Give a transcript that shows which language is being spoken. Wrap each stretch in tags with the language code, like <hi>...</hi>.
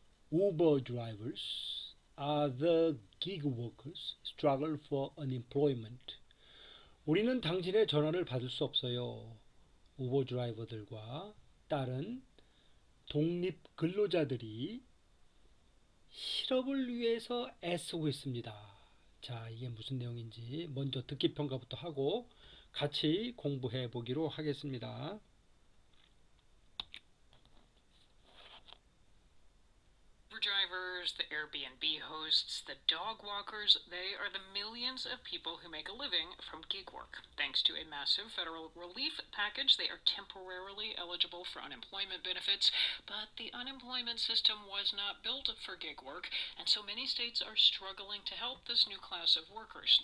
<en>Uber drivers, other gig workers struggle for unemployment.</en> <ko>우리는 당신의 전화를 받을 수 없어요. 우버 드라이버들과 다른 독립 근로자들이 실업을 위해서 애쓰고 있습니다. 자, 이게 무슨 내용인지 먼저 듣기 평가부터 하고 같이 공부해 보기로 하겠습니다.</ko> <en>Drivers, the Airbnb hosts, the dog walkers, they are the millions of people who make a living from gig work. Thanks to a massive federal relief package, they are temporarily eligible for unemployment benefits, but the unemployment system was not built for gig work, and so many states are struggling to help this new class of workers.</en>